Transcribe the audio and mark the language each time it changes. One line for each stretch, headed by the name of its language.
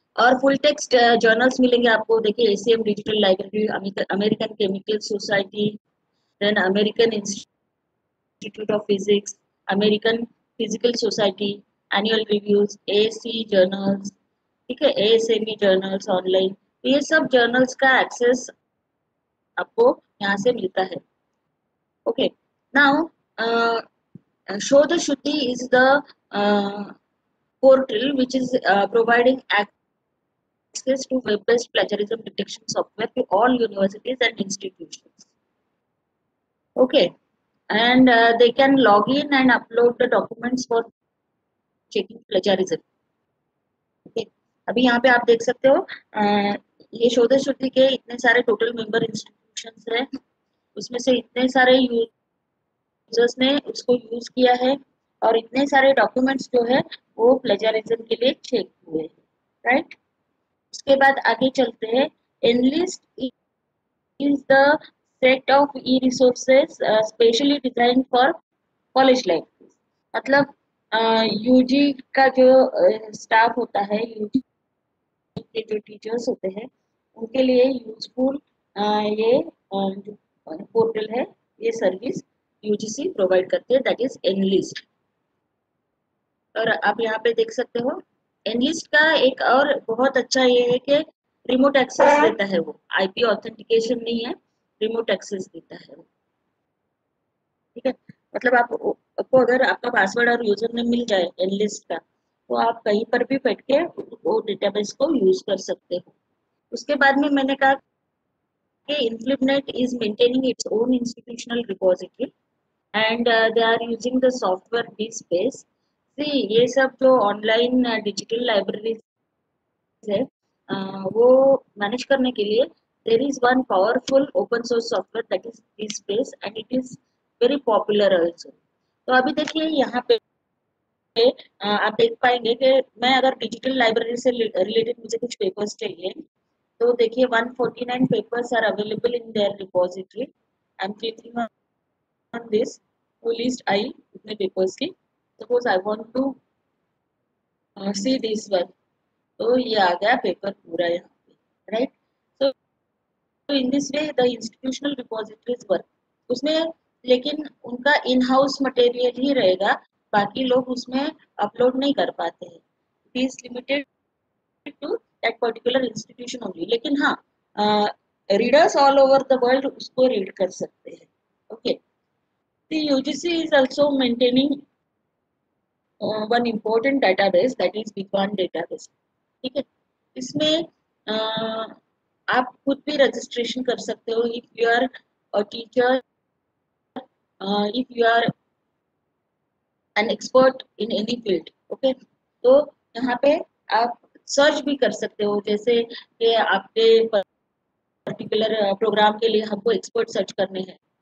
Hindi: और full text journals मिलेंगे आपको। देखिए ACM digital library, American chemical society, then American institute of physics, American physical society, annual reviews, AC journals, ठीक है, ASME journals online. तो ये सब जर्नल्स का एक्सेस आपको यहाँ से मिलता है।
English: Okay, now Shodh Shuddhi is the portal which is providing access to web-based plagiarism detection software to all universities and institutions. Okay, and they can log in and upload the documents for checking plagiarism.
Hindi: Okay, अभी यहाँ पे आप देख सकते हो ये शोध शुद्धि के इतने सारे टोटल मेंबर इंस्टीट्यूशंस हैं, उसमें से इतने सारे यूजर्स ने उसको यूज किया है, और इतने सारे डॉक्यूमेंट्स जो है वो प्लेजरिज्म के लिए चेक हुए हैं, राइट। उसके बाद आगे चलते हैं।
English: N list is the set of e-resources specially designed for college life।
Hindi: मतलब यूजी का जो स्टाफ होता है, यूजी के जो टीचर्स होते हैं, उनके लिए यूजफुल ये जो पोर्टल है, ये सर्विस यूजीसी प्रोवाइड करती है,
English: That is N list.
Hindi: और आप यहाँ पे देख सकते हो एनलिस्ट का एक और बहुत अच्छा ये है कि रिमोट एक्सेस देता है, वो आईपी ऑथेंटिकेशन नहीं है, रिमोट एक्सेस देता है वो, ठीक है। मतलब आपको अगर आपका पासवर्ड और यूजर नेम मिल जाए एनलिस्ट का, तो आप कहीं पर भी बैठ के वो डेटाबेस को यूज कर सकते हो। उसके बाद में मैंने कहा कि
English: InfluxNet is maintaining its own institutional repository and they are using the software DSpace। See,
Hindi: ये सब जो ऑनलाइन डिजिटल लाइब्रेरीज है वो मैनेज करने के लिए
English: there is one powerful open source software that is DSpace and it is very popular also।
Hindi: तो अभी देखिए यहाँ पे आप देख पाएंगे कि मैं अगर डिजिटल लाइब्रेरी से रिलेटेड मुझे कुछ पेपर्स चाहिए, तो देखिए 149 papers
English: Are available in their repository. I am clicking on this,
Hindi: तो लिस्ट आई इतने पेपर्स की।
English: suppose I want to see this one,
Hindi: तो ये आ गया पेपर पूरा यहाँ पे, राइट। तो
English: in this way the institutional repositories work
Hindi: उसमें, लेकिन उनका इन हाउस मटेरियल ही रहेगा, बाकी लोग उसमें अपलोड नहीं कर पाते हैं।
English: it is limited to that particular institution only, लेकिन हाँ readers all over the world
Hindi: उसको रीड कर सकते हैं।
English: okay, the UGC is also maintaining one important database, that is Big1 database,
Hindi: ठीक है। इसमें आप खुद भी रजिस्ट्रेशन कर सकते हो
English: If you are a teacher, if you are an expert in any field.
Hindi: Okay, तो यहाँ पे आप सर्च भी कर सकते हो, जैसे कि आपके पर्टिकुलर प्रोग्राम के लिए हमको एक्सपर्ट सर्च करने हैं,